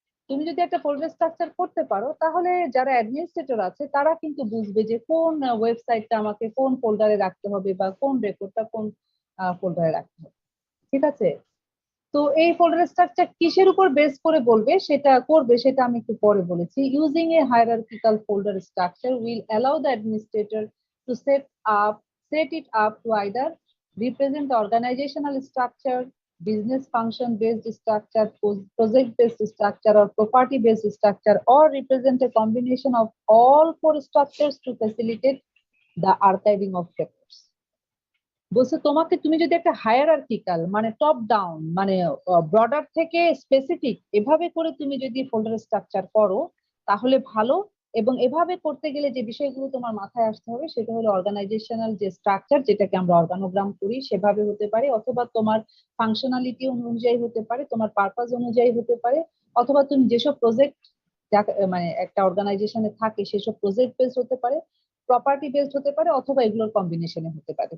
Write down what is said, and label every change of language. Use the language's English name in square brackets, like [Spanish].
[Bangla] তুমি যদি একটা ফোল্ডার স্ট্রাকচার করতে পারো তাহলে যারা অ্যাডমিনিস্ট্রেটর আছে তারা কিন্তু বুঝবে যে কোন ওয়েবসাইটটা আমাকে কোন ফোল্ডারে রাখতে হবে বা কোন রেকর্ডটা কোন ফোল্ডারে রাখতে হবে। ঠিক আছে, তো এই ফোল্ডার স্ট্রাকচার কিসের উপর বেস করে বলবে সেটা করবে সেটা আমি একটু পরে বলেছি। [English] Using a hierarchical folder structure will allow the administrator to set it up to either represent the organizational structure, business function based structure, project based structure, or property based structure, or represent a combination of all four structures to facilitate the archiving of records. [Bangla] বলছে তোমাকে তুমি যদি একটা hierarchical মানে top down মানে broader থেকে specific এভাবে করে তুমি যদি ফোল্ডার স্ট্রাকচার করো তাহলে ভালো। এবং এভাবে করতে গেলে যে বিষয়গুলো তোমার মাথায় আসতে হবে সেটা হলো অর্গানাইজেশনাল যে স্ট্রাকচার যেটাকে আমরা অর্গানোগ্রাম করি সেভাবে হতে পারে, অথবা তোমার ফাংশনালিটি অনুযায়ী হতে পারে, তোমার পারপাস অনুযায়ী হতে পারে, অথবা তুমি যেসব প্রজেক্ট মানে একটা অর্গানাইজেশনে থাকে সেসব প্রজেক্ট বেস হতে পারে, প্রপার্টি বেসড হতে পারে, অথবা এগুলোর কম্বিনেশনে হতে পারে।